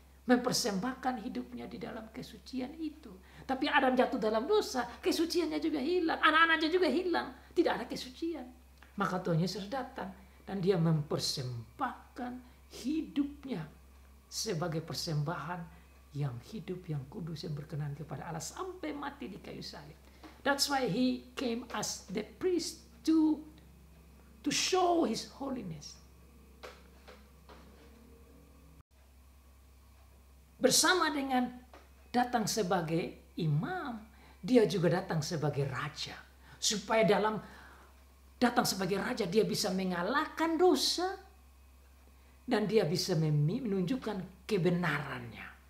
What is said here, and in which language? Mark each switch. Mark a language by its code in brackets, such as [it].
[id] Mempersembahkan hidupnya di dalam kesucian itu. Tapi Adam jatuh dalam dosa, kesuciannya juga hilang. Anak-anaknya juga hilang. Tidak ada kesucian. Maka Tuhan Yesus datang dan dia mempersembahkan hidupnya sebagai persembahan yang hidup, yang kudus, yang berkenan kepada Allah sampai mati di kayu salib. [en] That's why he came as the priest to show his holiness. [id] Bersama dengan datang sebagai imam, dia juga datang sebagai raja. Supaya datang sebagai raja dia bisa mengalahkan dosa dan dia bisa menunjukkan kebenarannya.